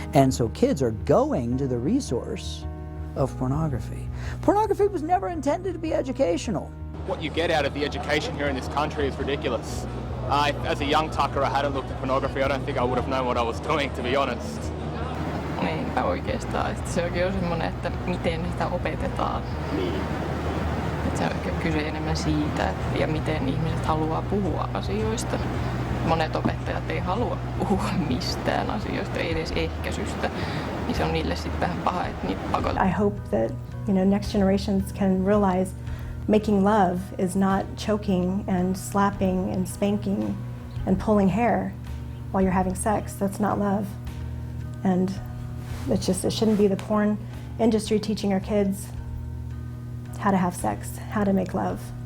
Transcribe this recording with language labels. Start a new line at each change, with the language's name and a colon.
English: And so kids are going to the resource of pornography. Pornography was never intended to be educational. What you get out of the education here in this country is ridiculous. As a young tucker, I hadn't looked at pornography. I don't think I would have known what I was doing, to be honest.
Finnish: Niinpä oikeastaan. Sekin on semmoinen, että miten sitä opetetaan. Niin. Se on ehkä kyse enemmän siitä, ja miten ihmiset haluaa puhua asioista. Monet opettajat ei halua puhua mistään asioista, ei edes ehkäisystä. Niin se on niille sitten vähän paha, että niitä pakotetaan.
English: I hope that next generations can realize making love is not choking and slapping and spanking and pulling hair while you're having sex. That's not love. And it shouldn't be the porn industry teaching our kids how to have sex, how to make love.